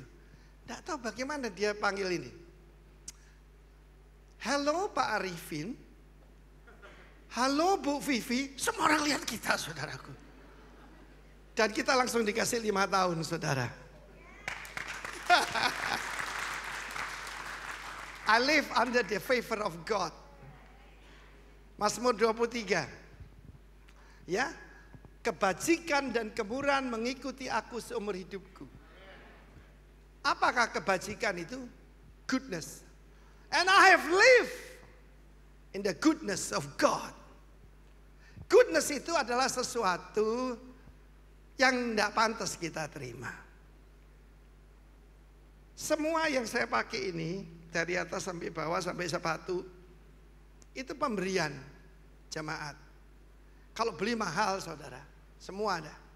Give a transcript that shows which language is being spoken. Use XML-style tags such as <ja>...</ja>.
<id>Tidak tahu bagaimana dia panggil ini. Halo Pak Arifin. Halo Bu Vivi. Semua orang lihat kita saudaraku. Dan kita langsung dikasih 5 tahun saudara.</id> <en>I live under the favor of God.</en> <id>Mazmur 23. Ya, kebajikan dan kemurahan mengikuti aku seumur hidupku. Apakah kebajikan itu? Goodness.</id> <en>And I have lived in the goodness of God.</en> <id>Goodness itu adalah sesuatu yang tidak pantas kita terima. Semua yang saya pakai ini, dari atas sampai bawah sampai sepatu, itu pemberian jemaat. Kalau beli mahal saudara, semua ada.</id>